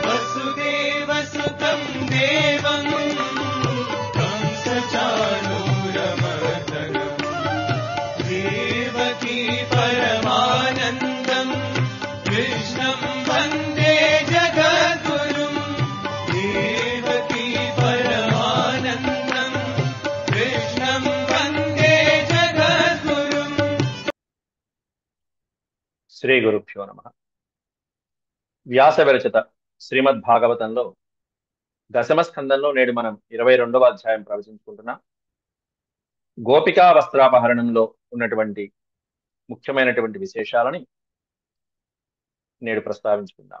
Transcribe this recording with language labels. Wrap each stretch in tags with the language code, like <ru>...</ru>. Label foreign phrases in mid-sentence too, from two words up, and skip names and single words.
<sa>वसुदेवसुतं देवं कंसचाणूरमर्दनं देवकी परमानन्दं कृष्णं वन्दे जगद्गुरुं देवकी परमानन्दं कृष्णं वन्दे जगद्गुरुं।</sa> <te>శ్రీ గురుభ్యో నమః. వ్యాస విరచిత శ్రీమద్ భాగవతంలో దశమ స్కందంలో నేడు మనం 22వ అధ్యాయం ప్రవచించుకుంటున్నాం. గోపికా వస్త్రాపహరణంలో ఉన్నటువంటి ముఖ్యమైనటువంటి విశేషాలని నేడు ప్రస్తావించుకుందాం.</te>